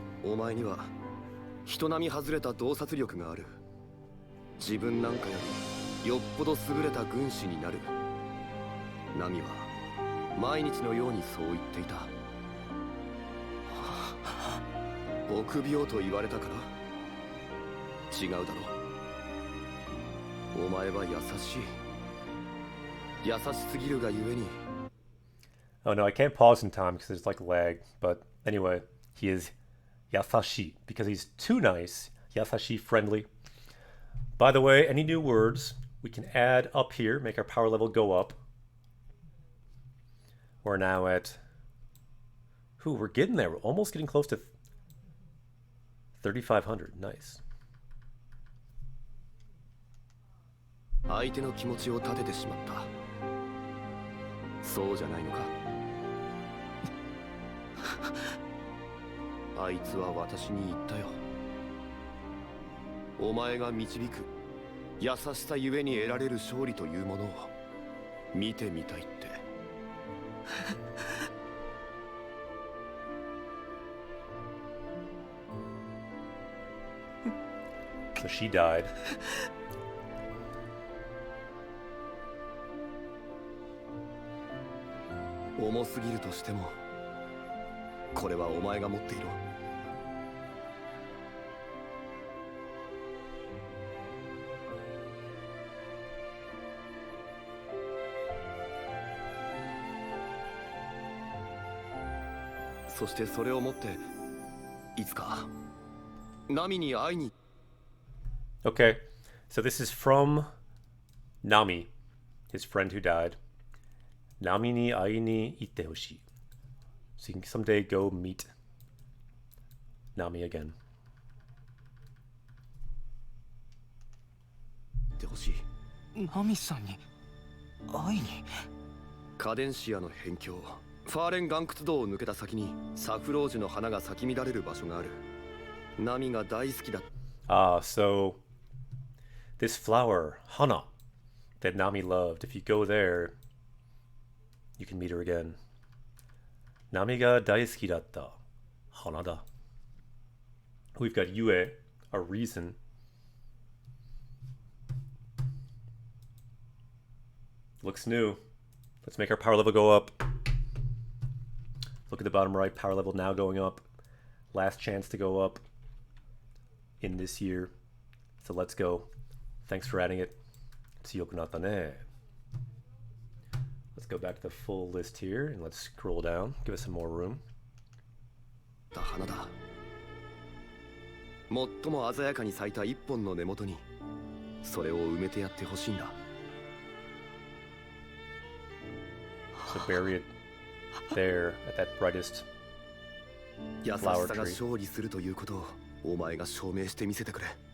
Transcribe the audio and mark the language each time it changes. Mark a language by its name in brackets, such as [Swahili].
[Japanese] お前には人並み外れた洞察力がある自分なんかよりよっぽど優れた軍師になるナミは毎日のようにそう言っていた臆病と言われたから違うだろお前は優しい優しすぎるがゆえに [English] Oh no, I can't pause in time because there's like lag. But anyway, he is yasashi because he's too nice. Yasashi, friendly. By the way, any new words we can add up here, make our power level go up. We're now at... we're getting there. We're almost getting close to 3,500. Nice. [Japanese] 相手の気持ちを立ててしまったそうじゃないのかあいつは私に言ったよお前が導く優しさゆえに得られる勝利というものを見てみたいって [English] So she died. [Japanese] 重すぎるとしてもこれはお前が持っていろそしてそれを持っていつかナミに会いに [English] Okay, so this is from Nami, his friend who died. [Japanese] Nami ni ai ni itte hoshii. [English] So you can someday go meet Nami again. [Japanese] ってほしいナミさんに会いに。カデンシアの辺境ファーレン岩窟道を抜けた先にサフロージュの花が咲き乱れる場所がある。ナミが大好きだ。 [English] So this flower, Hana, that Nami loved, if you go there, you can meet her again. [Japanese] Nami ga daisuki datta hana da. [English] We've got Yue, a reason. Looks new. Let's make our power level go up. Look at the bottom right, power level now going up. Last chance to go up in this year. So let's go. Thanks for adding it. [Japanese] Tsuyoku natta ne. [English] Let's go back to the full list here and let's scroll down. Give us some more room. [Japanese] 花だ。最も鮮やかに咲いた一本の根元にそれを埋めてやってほしいんだ。 [English] So bury it there at that brightest [Japanese] 優しさが勝利するということをお前が証明してみせてくれ。